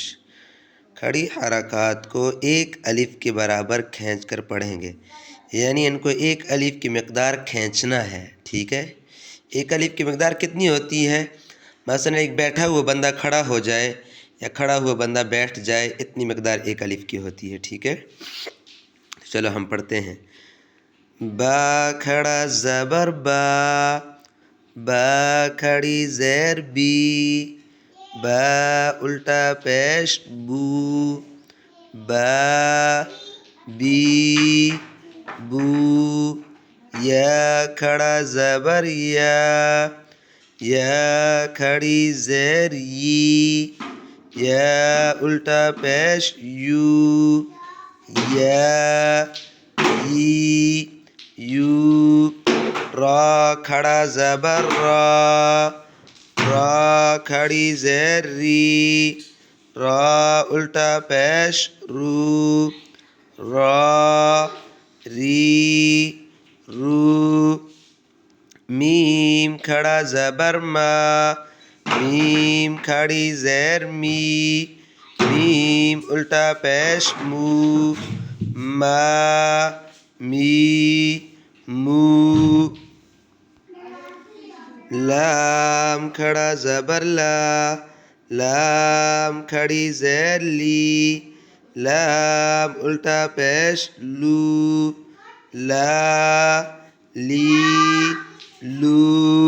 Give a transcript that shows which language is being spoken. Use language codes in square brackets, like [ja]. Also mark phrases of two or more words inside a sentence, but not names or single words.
[ur] کھڑی حرکات کو ایک الف کے برابر کھینچ کر پڑھیں گے، یعنی ان کو ایک الف کی مقدار کھینچنا ہے، ٹھیک ہے؟ ایک الف کی مقدار کتنی ہوتی ہے؟ مثلا ایک بیٹھا ہوا بندہ کھڑا ہو جائے یا کھڑا ہوا بندہ بیٹھ جائے، اتنی مقدار ایک الف کی ہوتی ہے، ٹھیک ہے؟ چلو ہم پڑھتے ہیں۔ با کھڑا زبر با، با کھڑی زیر بی، با الٹا پیش بو، با بی بو۔ یا کھڑا زبر یا، یا کھڑی زیر یی، یا الٹا پیش یو، یا ای یو۔ را کھڑا زبر را، را کھڑی زیر ری، را الٹا پیش رو، را ری رو۔ میم کھڑا زبر ما، میم کھڑی زیر می، میم الٹا پیش مو، ما می مو۔ لام کھڑا زبر لا، لام کھڑی زیر لی، لام الٹا پیش لو، لا لی لو۔